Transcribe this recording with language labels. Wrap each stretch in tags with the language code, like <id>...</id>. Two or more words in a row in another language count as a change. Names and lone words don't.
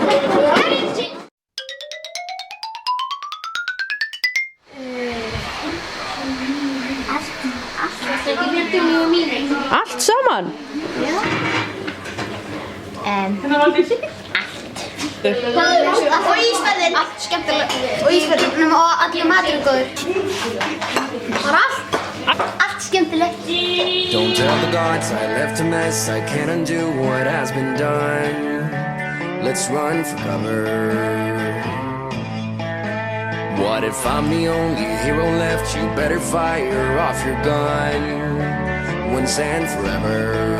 <is>Allt saman? Já. Og ísferðir. Allt skemmtilegt. Og ísferðir. Og allir matur er góður. Bara allt. Allt skemmtilegt.</is> <en>Don't tell the gods I left a mess. I can't undo what has been done. Let's run for cover. What if I'm the only hero left? You better fire off your gun once and forever.</en>